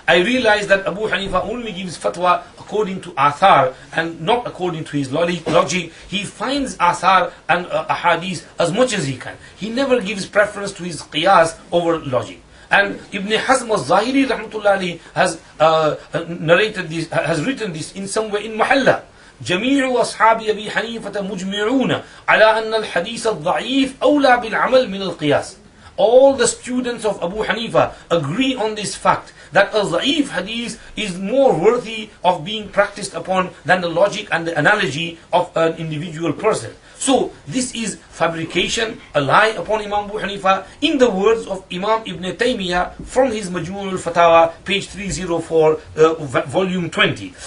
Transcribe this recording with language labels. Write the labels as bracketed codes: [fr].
[en] I realized that Abu Hanifa only gives fatwa according to athar and not according to his logic. He finds athar and ahadith as much as he can. He never gives preference to his qiyas over logic. And Ibn Hazm al-Zahiri rahmatullah alayhi has narrated this, has written this in somewhere in Mahalla. [ar] جميع أصحاب أبي حنيفة مجمعون على أن الحديث الضعيف أولى بالعمل من القياس. [en] All the students of Abu Hanifa agree on this fact, that a da'if hadith is more worthy of being practiced upon than the logic and the analogy of an individual person. So this is fabrication, a lie upon Imam Abu Hanifa, in the words of Imam Ibn Taymiyyah from his Majmu' al-Fatawa, page 304, volume 20.